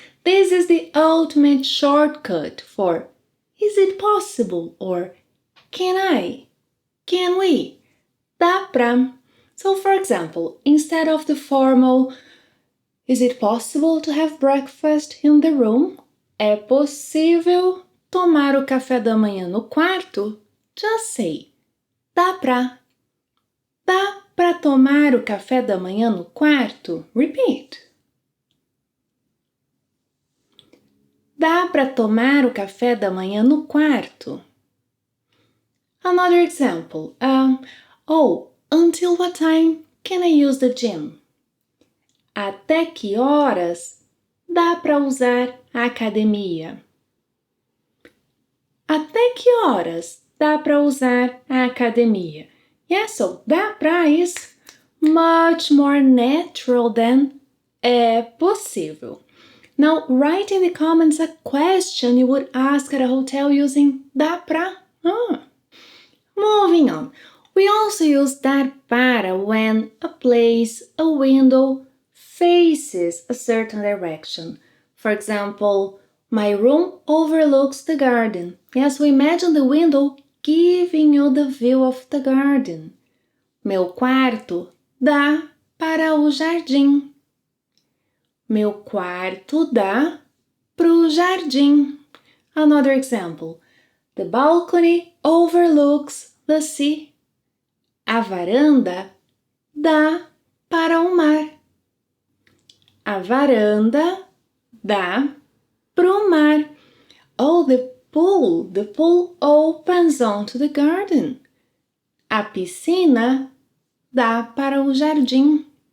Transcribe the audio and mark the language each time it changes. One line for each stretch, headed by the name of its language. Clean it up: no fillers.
English: This is the ultimate shortcut for is it possible or can I? Can we? Dá pra. So, for example, instead of the formal is it possible to have breakfast in the room?
Portuguese: É possível tomar o café da manhã no quarto?
English: Just say,
Portuguese: dá pra. Dá pra tomar o café da manhã no quarto?
English: Repeat.
Portuguese: Dá pra tomar o café da manhã no quarto?
English: Another example. Oh, until what time can I use the gym?
Portuguese: Até que horas dá para usar a academia? Até que horas dá para usar a academia?
English: Yes, so dá pra is much more natural than é possível. Now, write in the comments a question you would ask at a hotel using dá pra. Moving on. We also use dar para when a place, a window, faces a certain direction. For example, my room overlooks the garden. Yes, we imagine the window giving you the view of the garden.
Portuguese: Meu quarto dá para o jardim. Meu quarto dá pro jardim.
English: Another example. The balcony overlooks the sea.
Portuguese: A varanda dá para o mar. A varanda dá pro mar.
English: Oh, the pool opens onto the garden.
Portuguese: A piscina dá para o jardim.